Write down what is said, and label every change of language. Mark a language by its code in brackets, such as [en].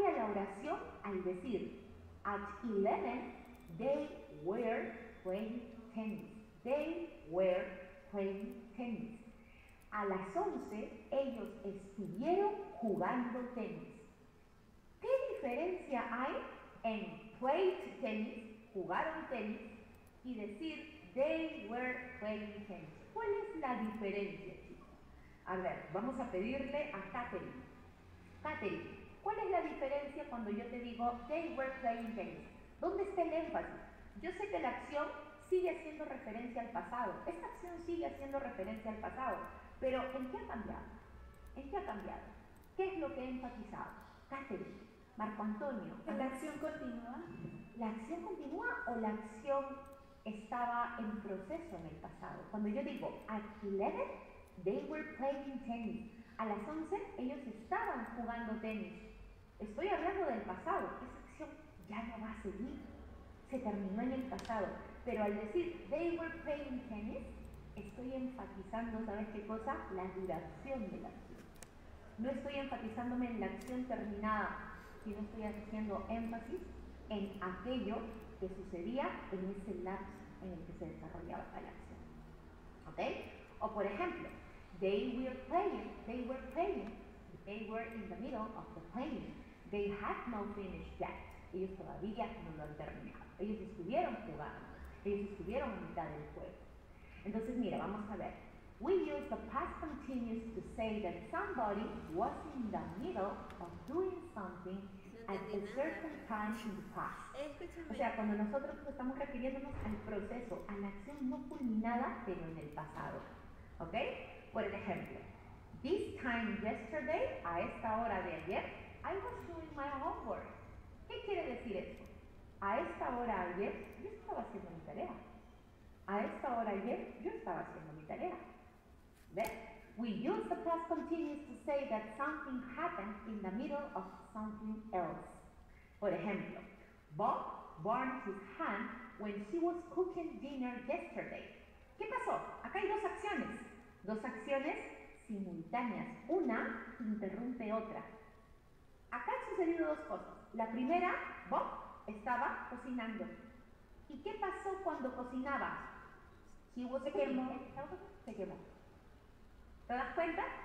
[es] oración al decir [en] at 11 they were playing tennis. They were playing tennis. [es] A las 11 ellos estuvieron jugando tenis. ¿Qué diferencia hay en [en] played tennis, [es] jugaron tenis, y decir [en] they were playing tennis? [es] ¿Cuál es la diferencia, chicos? A ver, vamos a pedirle a Catherine. Catherine, ¿cuál es la diferencia cuando yo te digo [en] they were playing tennis? [es] ¿Dónde está el énfasis? Yo sé que la acción sigue haciendo referencia al pasado. Esta acción sigue haciendo referencia al pasado. Pero ¿en qué ha cambiado? ¿En qué ha cambiado? ¿Qué es lo que he enfatizado? Catherine, Marco Antonio. ¿La acción continúa? ¿La acción continúa o la acción estaba en proceso en el pasado? Cuando yo digo [en] at 11, they were playing tennis. [es] A las 11 ellos estaban jugando tenis. Estoy hablando del pasado. Esa acción ya no va a seguir. Se terminó en el pasado. Pero al decir [en] they were playing tennis, [es] estoy enfatizando, ¿sabes qué cosa? La duración de la acción. No estoy enfatizándome en la acción terminada, sino estoy haciendo énfasis en aquello que sucedía en ese lapso en el que se desarrollaba la acción. ¿Ok? O por ejemplo, [en] they were playing, they were in the middle of the playing. They had no finish yet. [es] Ellos todavía no lo han terminado. Ellos estuvieron jugando. Ellos estuvieron en mitad del juego. Entonces, mira, vamos a ver. [en] We use the past continuous to say that somebody was in the middle of doing something at a certain time in the past. [es] O sea, cuando nosotros estamos refiriéndonos al proceso, a la acción no culminada, pero en el pasado. ¿Ok? Por ejemplo, [en] this time yesterday, [es] a esta hora de ayer, [en] I was doing my homework. [es] ¿Qué quiere decir esto? A esta hora ayer, yo estaba haciendo mi tarea. A esta hora ayer, yo estaba haciendo mi tarea. ¿Ves? [en] We use the past continuous to say that something happened in the middle of something else. [es] Por ejemplo, [en] Bob burned his hand when she was cooking dinner yesterday. [es] ¿Qué pasó? Acá hay dos acciones simultáneas. Una interrumpe otra. Acá han sucedido dos cosas. La primera, Bob estaba cocinando. ¿Y qué pasó cuando cocinaba? Se quemó. ¿Te das cuenta?